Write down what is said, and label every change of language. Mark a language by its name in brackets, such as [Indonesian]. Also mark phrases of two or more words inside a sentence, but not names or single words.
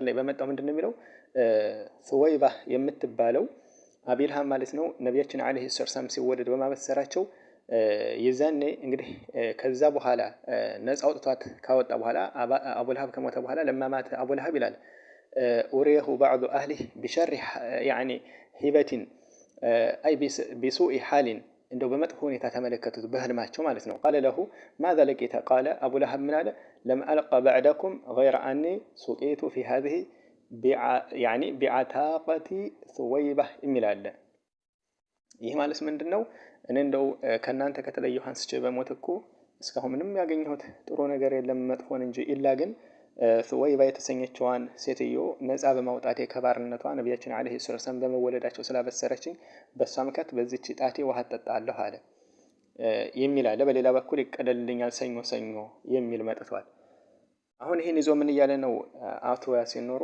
[Amharic] ላይ በመጣው ምንድነው የሚለው ሱወይባ የምትባለው አቢ ለሃብ ማለት ነው ነቢያችን [Arabic] عليه الصلاة السلام [Amharic] ሲወለድ በማበሰራቸው የዛኔ እንግዲህ ከዛ በኋላ ነፃ አውጥቷት ካወጣ በኋላ አቡ ለሃብ ከሞተ በኋላ ለማማት አቡ ለሃብ ይላል ኡሪሁ [Arabic] بعض اهله بشر يعني هبه اي بسوء حال [Amharic] እንደው በመጥፎ ሁኔታ ተመለከቱት በህልማቸው ማለት ነው። [Arabic] قال له ماذا لقيت قال ابو لهب من قال لم القى بعدكم غير اني سقيت في هذه يعني بعتاقه ثويبه [Amharic] የሚላል። ይህ ማለት ምንድነው? እኔ እንደው ከናንተ ከተለየሁ አንስቼ በሞት እኮ እስካሁን ምንም ያገኘሁት ጥሩ ነገር የለም መጥፎን እንጂ ኢላ ግን ሱወይባ የተሰኘችዋን ሴትዮ ነፃ በማውጣቴ ከባርነቷ ነቢያችን [Arabic] عليه السلام [Amharic] በመወለዳቸው ስላበሰረችኝ በሷ ምክንያት በዚች ጣቴ ውሃ ጠጣለሁ አለ የሚል አለ። በሌላ በኩል ይቀደልልኛል ሰኞ የሚል መጥቷል። አሁን ይሄን ይዞ ምን እያለ ነው አቶ ያሲን ኑሩ?